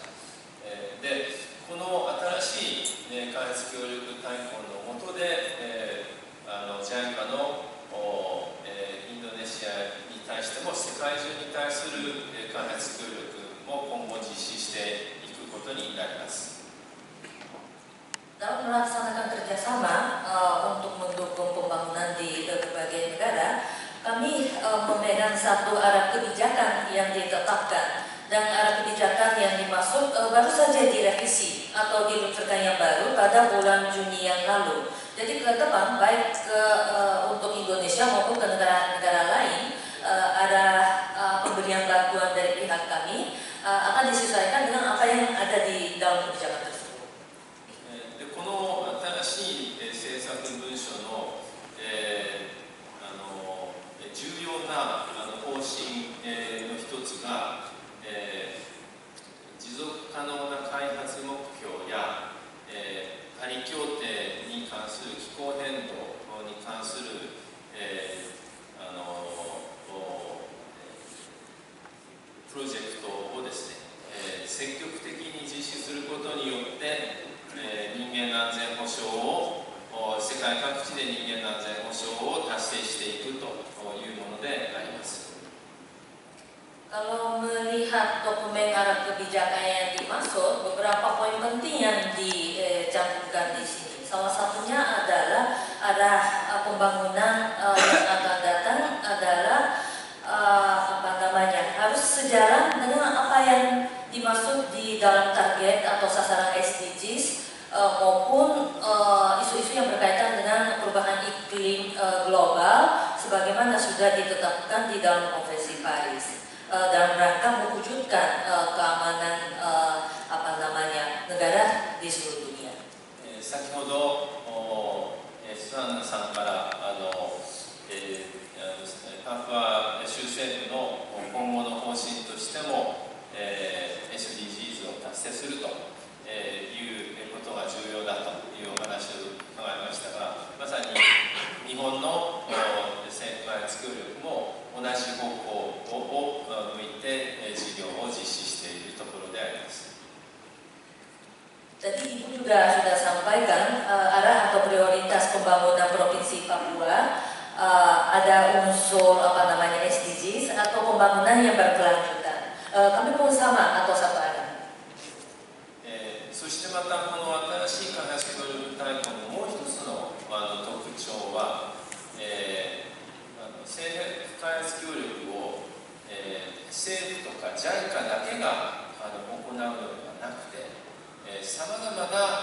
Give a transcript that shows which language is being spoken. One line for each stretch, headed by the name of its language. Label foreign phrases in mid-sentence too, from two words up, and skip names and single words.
Japanese: で、この新しい、開発協力大綱の下で、JICA のインドネシアに対しても世界中に対する開発協力も今後実施していくことになります。
Indonesian: Dalam melaksanakan kerjasama untuk mendukung pembangunan di berbagai negara, kami memegang satu arah kebijakan yang ditetapkan, dan arah kebijakan yang dimaksud baru saja direvisi atau diluncurkan yang baru pada bulan Juni yang lalu. Jadi ke depan, baik untuk Indonesia maupun ke negara-negara lain, ada pemberian bantuan dari pihak kami akan disesuaikan dengan apa yang ada di dalam kebijakan tersebut.
Japanese: この新しい政策文書の重要な方針の一つが、持続可能な開発目標やパリ協定に関する気候変動に関するプロジェクトをですね、積極的に実施することによって人間安全保障を世界各地で人間安全保障を達成していくというものであります。
Indonesian: Kalau melihat dokumen arah kebijakan yang dimaksud, beberapa poin penting yang dicantumkan di sini. Salah satunya adalah arah pembangunan yang akan datang adalah harus sejalan dengan apa yang dimaksud di dalam target atau sasaran SDGs maupun isu-isu yang berkaitan dengan perubahan iklim global sebagaimana sudah ditetapkan di dalam Konvensi Paris dalam rangka mewujudkan keamanan negara di seluruh dunia.
Japanese: 先ほどスワンさんからパプア州政府の今後の方針としても、SDGs を達成するということが重要だというお話を伺いましたが、まさに日本の政府開発協力も同じ方向を向いて事業を実施しているところであります。
Indonesian: Tadi Ibu juga sudah sampaikan arah atau prioritas pembangunan Provinsi Papua, ada unsur SDGs atau pembangunan yang berkelanjutan. Kami pun sama atau satu arah.
Japanese: そしてまたこの新しい開発協力大綱のもう一つの特徴は、政府開発協力を、政府とか JICA だけが行うのではなくて、さまざまな